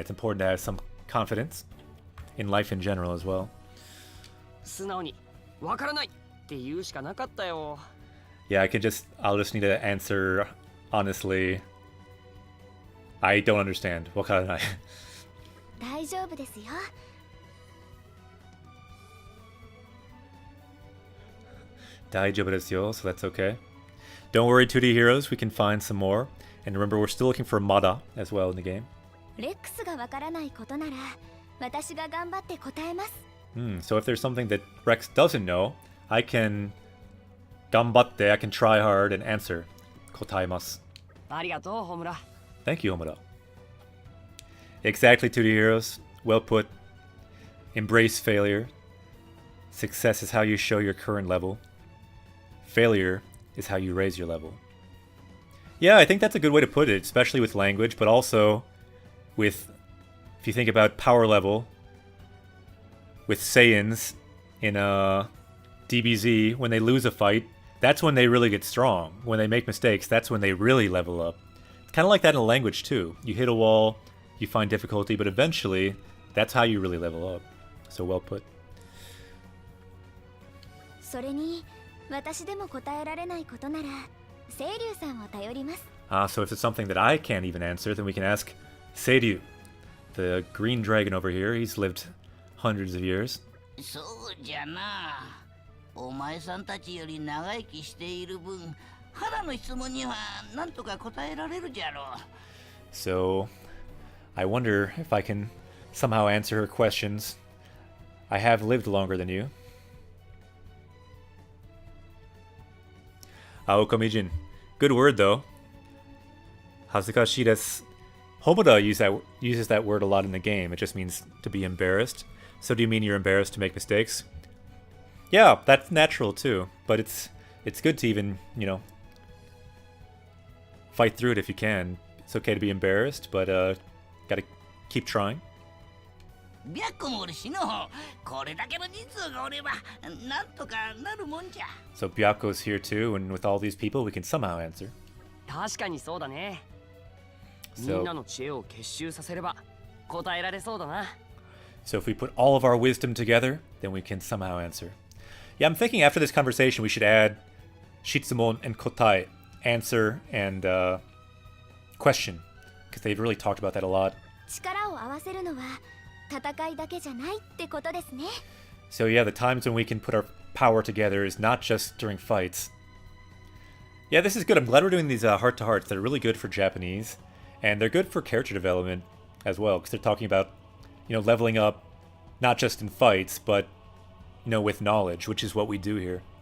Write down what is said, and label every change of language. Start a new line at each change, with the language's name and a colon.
English: It's important to have some confidence in life in general as well.
Japanese: 素直にわからないって言うしかなかったよ。
English: Yeah, I'll just need to answer honestly. I don't understand.
Japanese: わからない. 大丈夫ですよ。大丈夫ですよ,
English: so that's okay. Don't worry, 2D heroes, we can find some more. And remember, we're still looking for Mada as well in the game.
Japanese: レックスがわからないことなら私が頑張って答えます。
English: So if there's something that Rex doesn't know, I can gambatte, I can try hard and answer.
Japanese: 答えます. ありがとう、ホムラ。
English: Thank you, Homura. Exactly, 2D heroes. Well put. Embrace failure. Success is how you show your current level. Failure is how you raise your level. Yeah, I think that's a good way to put it, especially with language, but also with, if you think about power level, with Saiyans in DBZ, when they lose a fight, that's when they really get strong. When they make mistakes, that's when they really level up. It's kind of like that in language too. You hit a wall, you find difficulty, but eventually, that's how you really level up. So well put.
Japanese: それに私でも答えられないことなら清流さんを頼ります。
English: So if it's something that I can't even answer, then we can ask Seiryu, the green dragon over here. He's lived hundreds of years.
Japanese: そうじゃな。お前さんたちより長生きしている分、肌の質問には何とか答えられるじゃろう。
English: So I wonder if I can somehow answer her questions. I have lived longer than you. Aokamijin. Good word though.
Japanese: Hazukashii desu.
English: Homura uses that word a lot in the game. It just means to be embarrassed. So do you mean you're embarrassed to make mistakes? Yeah, that's natural too. But it's good to even, fight through it if you can. It's okay to be embarrassed, but gotta keep trying.
Japanese: 白もおるしの。これだけの人数がおれば、なんとかなるもんじゃ。
English: So Byaku's here too, and with all these people, we can somehow answer.
Japanese: 確かにそうだね。み
English: So,
Japanese: んなの知恵を結集させれば答えられそうだな。
English: so if we put all of our wisdom together, then we can somehow answer. Yeah, I'm thinking after this conversation, we should add Shitsumon and Kotai, answer and question, because they've really talked about that a lot.
Japanese: 力を合わせるのは戦いだけじゃないってことですね。
English: So yeah, the times when we can put our power together is not just during fights. Yeah, this is good. I'm glad we're doing these heart-to-hearts. They're really good for Japanese, and they're good for character development as well, because they're talking about, leveling up, not just in fights, but, with knowledge, which is what we do here.